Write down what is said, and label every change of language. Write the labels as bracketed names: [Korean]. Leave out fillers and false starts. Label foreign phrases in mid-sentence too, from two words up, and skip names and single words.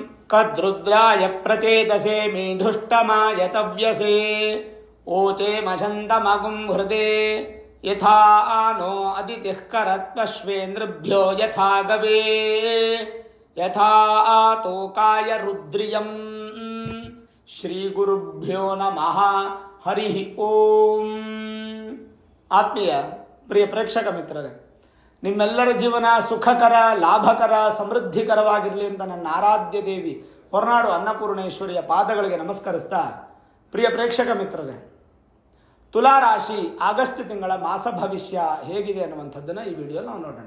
[Sanskrit] ಕದ್ರುದ್ರಾಯ ಪ್ರಚೇತಸೆ ಮೇಧುಷ್ಟಮಾಯ ತವ್ಯಸೆ ಓಚೆ ಮಶಂತಮಗುಂ ಹೃದೆ ಯಥಾ ಆನೋ ಅದಿತಿಃ ಕರತ್ವಶ್ವೇಂದ್ರಭ್ಯೋ ಯಥಾ ಗವೇ ಯಥಾ ಆತೋಕಾಯ ರುದ್ರಿಯಂ. ಶ್ರೀ ಗುರುಭ್ಯೋ ನಮಃ. ಹರಿ ಓಂ. [Kannada] ಆತ್ಮೀಯ ಪ್ರಿಯ ಪ್ರೇಕ್ಷಕ ಮಿತ್ರರೇ, ನಿಮ್ಮೆಲ್ಲರ ಜೀವನ ಸುಖಕರ, ಲಾಭಕರ, ಸಮೃದ್ಧಿಕರವಾಗಿರಲಿ ಅಂತ ನನ್ನ ಆರಾಧ್ಯ ದೇವಿ ಹೊರನಾಡು ಅನ್ನಪೂರ್ಣೇಶ್ವರಿಯ ಪಾದಗಳಿಗೆ ನಮಸ್ಕರಿಸ್ತಾ, ಪ್ರಿಯ ಪ್ರೇಕ್ಷಕ ಮಿತ್ರರೇ, ತುಲಾರಾಶಿ ಆಗಸ್ಟ್ ತಿಂಗಳ ಮಾಸ ಭವಿಷ್ಯ ಹೇಗಿದೆ ಅನ್ನುವಂಥದ್ದನ್ನು ಈ ವಿಡಿಯೋ ನಾವು ನೋಡೋಣ.